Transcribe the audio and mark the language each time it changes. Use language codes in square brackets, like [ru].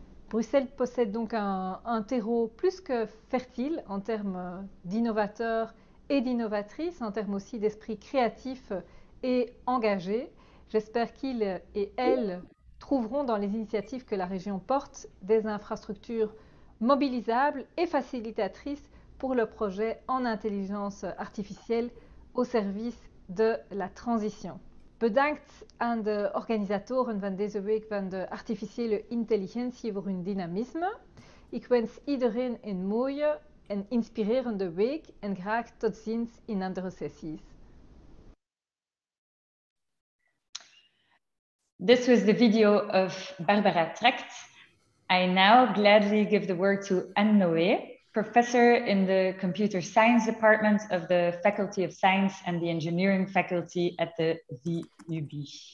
[fr] Bruxelles possède donc un terreau plus que fertile en termes d'innovateurs et d'innovatrices, en termes aussi d'esprit créatif et engagés. J'espère qu'ils et elles trouveront dans les initiatives que la région porte des infrastructures mobilisables et facilitatrices pour le projet en intelligence artificielle au service de la transition. [nl] Bedankt aan de organisatoren van deze week van de artificiële intelligentie voor hun dynamisme. Ik wens iedereen een mooie en inspirerende week en graag tot ziens in andere sessies. [en] This was the video of Barbara Tracht. I now gladly give the word to Anne Noé, professor in the Computer Science Department of the Faculty of Science and the Engineering Faculty at the VUB.